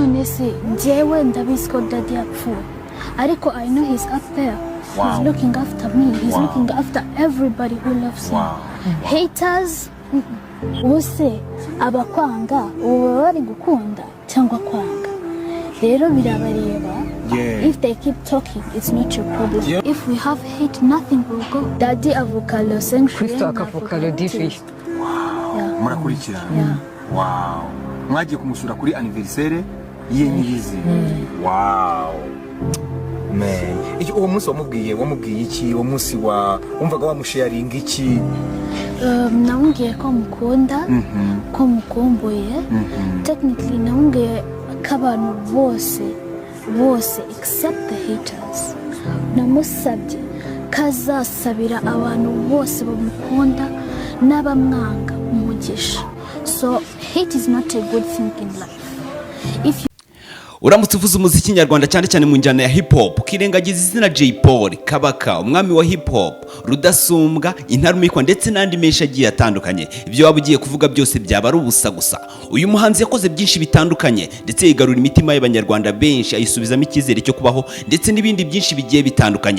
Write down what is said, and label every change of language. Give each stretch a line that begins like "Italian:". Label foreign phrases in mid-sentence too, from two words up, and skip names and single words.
Kinyarwanda: honestly njyewe ndabizi ko daddy yapfuye ariko
English: I know he's up there. He's looking after me. He's looking after everybody who loves him.
Kinyarwanda: Haters bose abakwanga ubu bari gukunda cyangwa kwanga rero birabareba.
English: If they keep talking, it's not your problem. If we have hate, nothing will go.
Kinyarwanda: Daddy avuka Los Angeles. Kristo akavuka Lodifi. Murakurikirana. Wow. Mwagiye kumusura kuri anniversaire ye nyirizi. Wow. Man. Uwo munsi wamubwiye iki? Uwo munsi wumvaga wamusharinga iki? Namubwiye ko mukunda, ko mukumbuye. Technically namubwiye ko abantu bose
English: except the haters.
Kinyarwanda: Namusabye kazasabira abantu bose bamukunda n'abamwanga umugisha.
English: So hate is not a good thing in life.
Kinyarwanda: Uramutse uvuze umuziki nyarwanda cyane cyane mu njyana ya hip hop ukirengagiza izina Jay Polly Kabaka umwami wa hip hop Rudasumbwa Intarumikwa ndetse n'andi menshi agiye atandukanye ibyo waba ugiye kuvuga byose byaba ari ubusa gusa. Uyu muhanzi yakoze byinshi bitandukanye ndetse yigarura imitima y'abanyarwanda benshi ayisubizamo icyizere cyo kubaho ndetse n'ibindi byinshi bigiye bitandukanye.